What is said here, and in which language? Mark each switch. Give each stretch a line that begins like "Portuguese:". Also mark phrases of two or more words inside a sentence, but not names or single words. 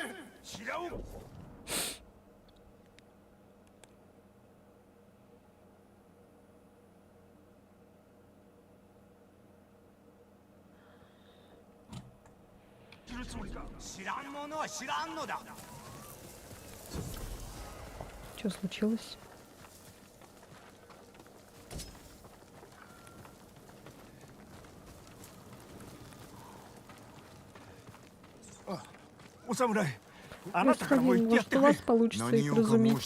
Japanese: 知らん。知るつもりか。知らん者は知らんのだ。
Russian: Что случилось? Господин, может, у вас получится их разуметь.